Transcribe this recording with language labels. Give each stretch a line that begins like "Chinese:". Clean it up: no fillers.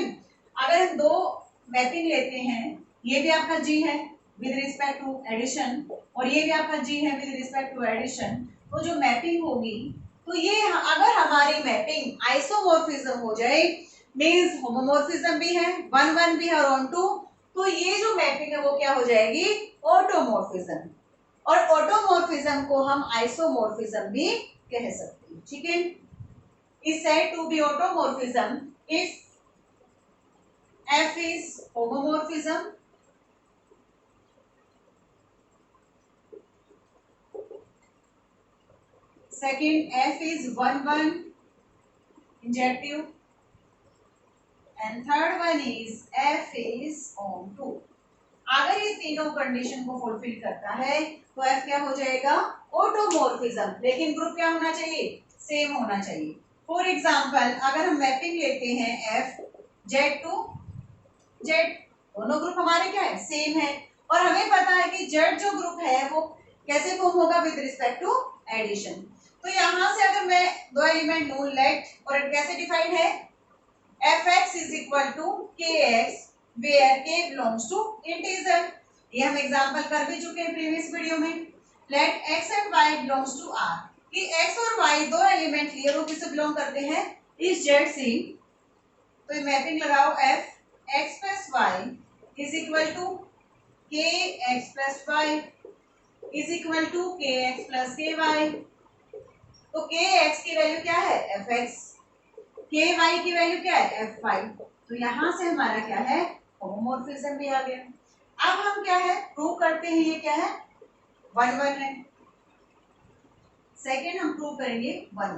Hindi: अगर हम दो मैपिंग लेते हैं, ये भी आपका जी है विद रिस्पेक्ट टू एडिशन और ये भी आपका जी है विद रिस्पेक्ट टू एडिशन, तो जो मैपिंग होगी तो ये अगर हमारी मैपिंग आइसोमॉर्फिज्म हो जाए मींस होमोमॉर्फिज्म भी है 1 1 भी है और ऑन टू, तो ये जो मैपिंग है वो क्या हो जाएगी ऑटोमॉर्फिज्म। और ऑटोमॉर्फिज्म को हम आइसोमॉर्फिज्म भी कह सकते हैं, ठीक है।
English: Is said to be automorphism if F is homomorphism second F is 1 1 injective and third one is F is on 2।
Hindi: अगर ये तीनों कंडीशन को फुलफिल करता है तो F क्या हो जाएगा ऑटोमॉर्फिज्म, लेकिन ग्रुप क्या होना चाहिए सेम होना चाहिए। फॉर एग्जांपल अगर हम मैपिंग लेते हैं F Z टू Z, दोनों ग्रुप हमारे क्या है सेम है और हमें पता है कि Z जो ग्रुप है वो कैसे फॉर्म होगा विद रिस्पेक्ट टू एडिशन। तो यहाँ से अगर मैं दो एलिमेंट लूं लेट और कैसे डिफाइंड है
English: fx is equal to kx where k belongs to integer,
Hindi: ये हम एग्जांपल कर भी चुके हैं प्रीवियस वीडियो में।
English: let x and y belongs to r
Hindi: कि x और y दो एलिमेंट लिए वो किससे बिलोंग करते हैं इस Z से, तो ये मैपिंग लगाओ
English: f x plus y is equal to kx plus y is equal to kx plus ky।
Hindi: तो kx की वैल्यू क्या है fx, ky की वैल्यू क्या है fy, तो यहाँ से हमारा क्या है होमोमॉर्फिज्म भी आ गया। अब हम क्या है प्रूव करते हैं, ये क्या है 1 1 है, सेकेंड हम प्रूव करेंगे 1 1।